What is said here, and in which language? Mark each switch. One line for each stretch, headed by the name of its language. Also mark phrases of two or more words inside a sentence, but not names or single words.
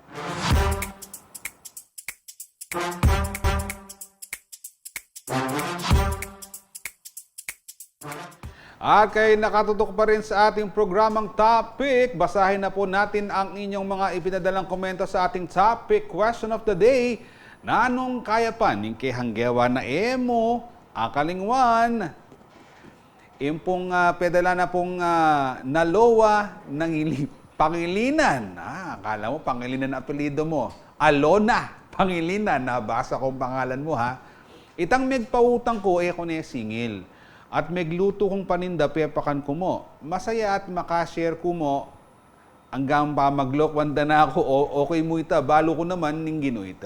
Filipino: Okay, nakatutok pa rin sa ating programang Topic. Basahin na po natin ang inyong mga ipinadalang komento sa ating
English: Topic Question of the Day.
Pampanga: Nanong kaya pa ning kay hanggewa na emo, akalingwan. Impong pedala na pong nalowa ng Pangilinan.
Filipino: Akala mo Pangilinan ang apelido mo. Alona Pangilinan, nabasa kong pangalan mo ha.
Pampanga: Itang megpautang ko kuno singil. At megluto kong paninda, pepakan ko mo. Masaya at makashare ko mo. Hanggang pa maglokwanda na ako, okay mo ita, balo ko naman, ning gino ita.